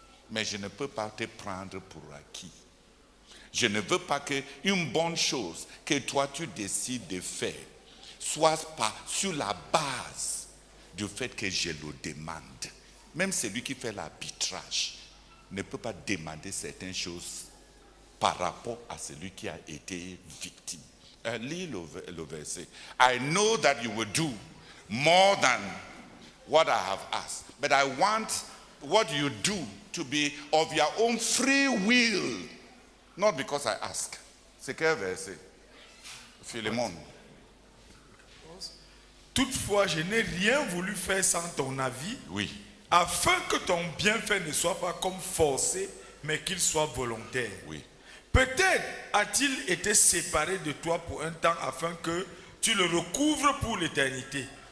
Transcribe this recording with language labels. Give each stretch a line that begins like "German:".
French: Mais je ne peux pas te prendre pour acquis. Je ne veux pas qu'une bonne chose que toi tu décides de faire soit pas sur la base du fait que je le demande. Même celui qui fait l'arbitrage ne peut pas demander certaines choses par rapport à celui qui a été victime. Lis le verset.
English: I know that you will do more than what I have asked, but I want what you do to be of your own free will, not because I ask.
French: C'est quel verset? Philémon. Toutefois, je n'ai rien voulu faire sans ton avis, Oui. afin que ton bienfait ne soit pas comme forcé, mais qu'il soit volontaire. Oui. Peut-être a-t-il été séparé de toi pour un temps afin que tu le recouvres pour l'éternité.